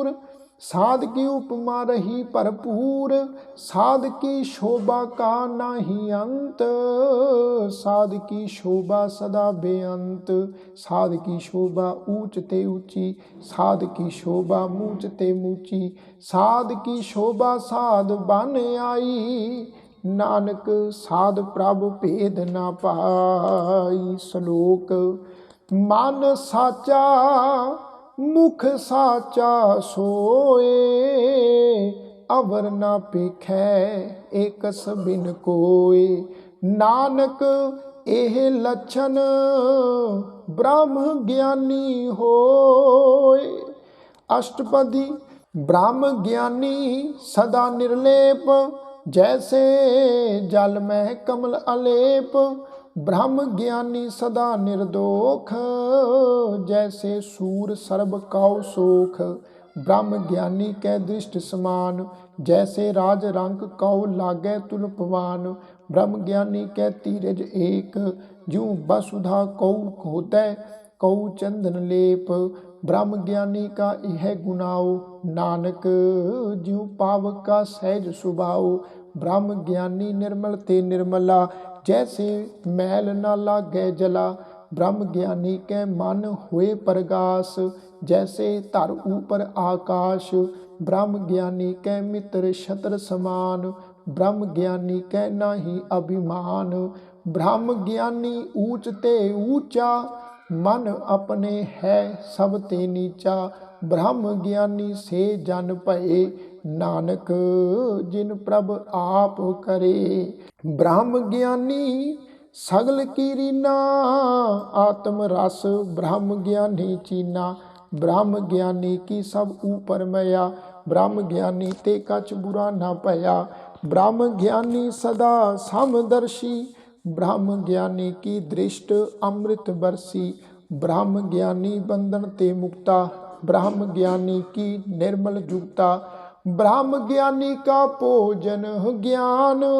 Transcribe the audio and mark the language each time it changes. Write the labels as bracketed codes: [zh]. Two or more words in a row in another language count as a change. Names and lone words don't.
[hi] दूर, साध की उपमा रही भरपूर, साध की शोभा का नाही अंत, साध की शोभा सदा बेअंत, साध की शोभा ऊंच ते ऊंची, साध की शोभा मूंच ते मूची, साध की शोभा साध बन आई, नानक साध प्रभ भेद ना पाई। श्लोक मन साचा मुख साचा सोए, अवर ना पेखै एकस बिन कोय, नानक एह लक्षण ब्रह्म ज्ञानी होय। अष्टपदी ब्रह्म ज्ञानी सदा निर्लेप, जैसे जल में कमल अलेप, ब्रह्म ज्ञानी सदा निर्दोख, जैसे सूर सर्ब कौ सोख, ब्रह्म ज्ञानी कै दृष्ट समान, जैसे राज रंग कौ लागे तुलपवान, ब्रह्म ज्ञानी कै तीरज एक, ज्यों वसुधा कौ होतै कौ चंदन लेप, ब्रह्म ज्ञानी का यह गुनाओ, नानक ज्यों पावक का सहज सुभाओ, ब्रह्म ज्ञानी निर्मल ते निर्मला, जैसे मैल न लागे जला, ब्रह्म ज्ञानी के मन हुए प्रगास, जैसे धर ऊपर आकाश, ब्रह्म ज्ञानी के मित्र छत्र समान, ब्रह्म ज्ञानी के नाही अभिमान, ब्रह्म ज्ञानी ऊंच ते ऊंचा, मन अपने है सब ते नीचा, ब्रह्म ज्ञानी से जन भये, नानक जिन प्रभ आप करे। ब्रह्म ज्ञानी सगल की रीना, आत्म रस ब्रह्म ज्ञानी चीना, ब्रह्म ज्ञानी की सब ऊपर मया, ब्रह्म ज्ञानी ते कछ बुरा ना पया, ब्रह्म ज्ञानी सदा समदर्शी, ब्रह्म ज्ञानी की दृष्ट अमृत बरसी, ब्रह्म ज्ञानी बंधन ते मुक्ता, ब्रह्म ज्ञानी की निर्मल जुगता, ब्रह्म ज्ञानी का भोजन ज्ञान,